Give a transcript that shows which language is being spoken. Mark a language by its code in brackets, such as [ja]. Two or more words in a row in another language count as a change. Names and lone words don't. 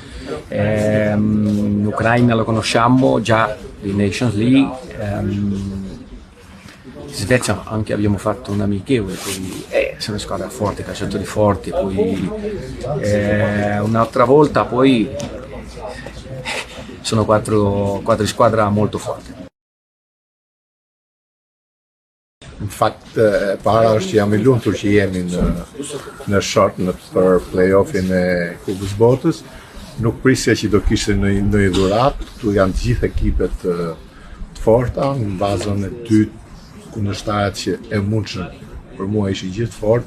[it] L'Ucraina lo conosciamo già di Nations League, Svezia anche abbiamo fatto un amichevole, poi sono squadre forti, calciatori forti, poi un'altra volta poi sono quattro squadre molto forti. [sq] Në fakt, para është jam I lumtur që jemi në short për play-offin e Kupës Botës. Nuk prisja që do kishte në dhuratë, këtu janë të gjithë ekipet të forta, në bazën e dytë kundërshtarët që e mundshëm për mua ishin gjithë fort.